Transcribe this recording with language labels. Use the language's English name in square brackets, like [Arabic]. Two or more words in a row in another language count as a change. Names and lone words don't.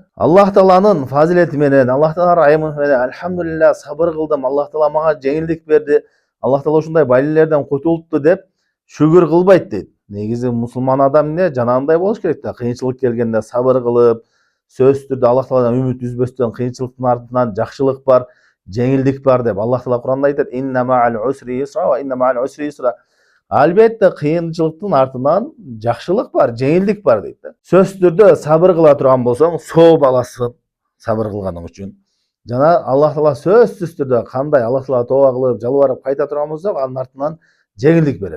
[Kyrgyz] Аллах Тааланын фазилети менен, Аллах Таала райымы менен альхамдулилля сабыр кылдым, Аллах Таала мага жеңилдик берди, Аллах Таала ушундай балилерден кутултtu деп шүгүр кылбайт дейт. Негизи мусулман адам эмне жанагындай болуш керек да, кыйынчылык келгенде сабыр кылып, сөзсүз түрдө Аллах Тааладан үмүт үзбөстөн, кыйынчылыктын артынан жакшылык бар, жеңилдик бар деп Аллах Таала Куранда айтат: [Arabic] "إن مع العسر يسرا وإن مع العسر يسرا". [Kyrgyz] Албетте кыйынчылыктын артынан жакшылык бар, жеңилдик бар дейт да. Сөзсүз түрдө сабыр кыла турган болсоң, соо баласы сабыр кылганың үчүн. Жана Аллах Таала сөзсүз түрдө кандай Аллах Таала тооба кылып, жалбарып кайта турган болсок, анын артынан жеңилдик берет.